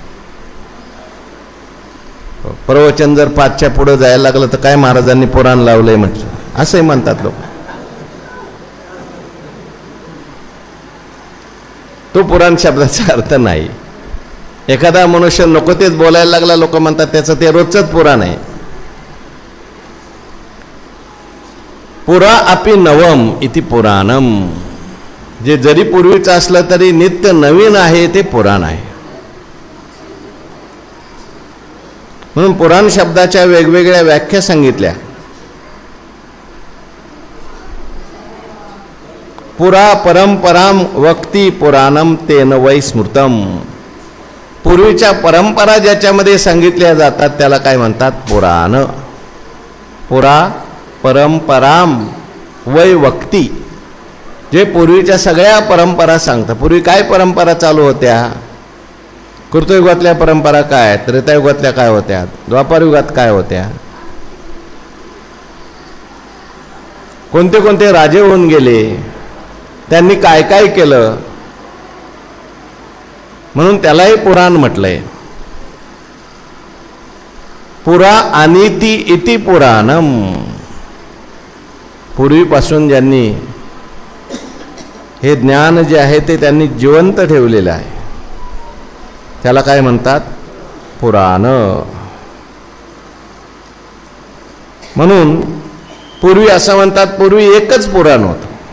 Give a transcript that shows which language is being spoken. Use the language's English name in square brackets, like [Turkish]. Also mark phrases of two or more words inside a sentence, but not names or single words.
[Marathi] प्रवचन जर 5च्या पुढे जायला लागलं तर काय महाराजांनी पुराण लावलंय म्हटलं असंही म्हणतात लोक. तो पुराण शब्दाचा अर्थ नाही. एखादा मनुष्य नको तेच बोलायला लागला, लोक म्हणतात त्याचं ते रोजचंच पुराण आहे. [Sanskrit] पुरा अपि नवम इति पुराणम. [Marathi] जे जरी पूर्वीचं असलं तरी नित्य नवीन आहे ते पुराण आहे. म्हणून पुराण शब्दाच्या वेगवेगळ्या व्याख्या सांगितल्या. [Sanskrit] पुरा परंपराम वक्ती पुराणम तेन वै स्मृतम. [Marathi] पूर्वीच्या परंपरा ज्याच्यामध्ये सांगितल्या जातात त्याला काय म्हणतात? [Sanskrit] पुराण. पुरा परंपराम वै वक्ती, [Marathi] जे पूर्वीच्या सगळ्या परंपरा सांगतात. पूर्वी काय परंपरा चालू होत्या? कृतयुगातल्या परंपरा काय, त्रेतायुगातल्या काय होत्या, द्वापारयुगात काय होत्या, कोणते कोणते राजे होऊन गेले, त्यांनी काय काय केलं, म्हणून त्यालाही पुराण म्हटलंय. [Sanskrit] पुरा अनिती इति पुराणम. [Marathi] पूर्वीपासून ज्यांनी हे ज्ञान जे आहे ते त्यांनी जिवंत ठेवलेलं आहे त्याला काय म्हणतात? पुराण. म्हणून पूर्वी असं म्हणतात, पूर्वी एकच पुराण होतं.